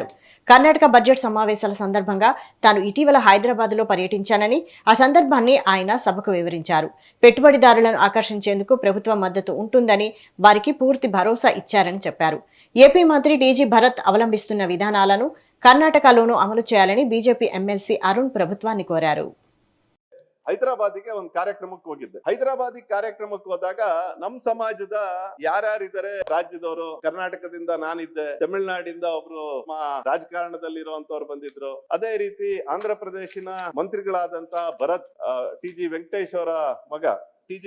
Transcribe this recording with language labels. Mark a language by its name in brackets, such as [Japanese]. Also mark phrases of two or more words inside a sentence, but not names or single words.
[Telugu] కర్ణాటక బడ్జెట్ సమావేశాల సందర్భంగా తాను ఇటీవల హైదరాబాద్లో పర్యటించానని, ఆ సందర్భాన్ని ఆయన సభకు వివరించారు. పెట్టుబడిదారులను ఆకర్షించేందుకు ప్రభుత్వం మద్దతు ఉంటుందని, వారికి పూర్తి భరోసా ఇచ్చారని చెప్పారు. ఏపీ మంత్రి టీజీ భరత్ అవలంబిస్తున్న విధానాలను కర్ణాటకలోనూ అమలు చేయాలని బీజేపీ ఎమ్మెల్సీ అరుణ్ ప్రభుత్వాన్ని కోరారు. [Kannada] ಹೈದರಾಬಾದಿಗೆ ಒಂದು ಕಾರ್ಯಕ್ರಮಕ್ಕೆ ಹೋಗಿದ್ದೆ. ಹೈದರಾಬಾದಿ ಕಾರ್ಯಕ್ರಮಕ್ಕೆ ಹೋದಾಗ ನಮ್ ಸಮಾಜದ ಯಾರ್ಯಾರಿದ್ದಾರೆ ರಾಜ್ಯದವರು, ಕರ್ನಾಟಕದಿಂದ ನಾನಿದ್ದೆ, ತಮಿಳುನಾಡಿಂದ ಒಬ್ರು ರಾಜಕಾರಣದಲ್ಲಿರುವಂತವ್ರು ಬಂದಿದ್ರು. ಅದೇ ರೀತಿ ಆಂಧ್ರ ಪ್ರದೇಶಿನ ಮಂತ್ರಿಗಳಾದಂತ ಭರತ್ ಟಿ ಜಿ ವೆಂಕಟೇಶ್ ಅವರ ಮಗ ಟಿ.ಜಿ.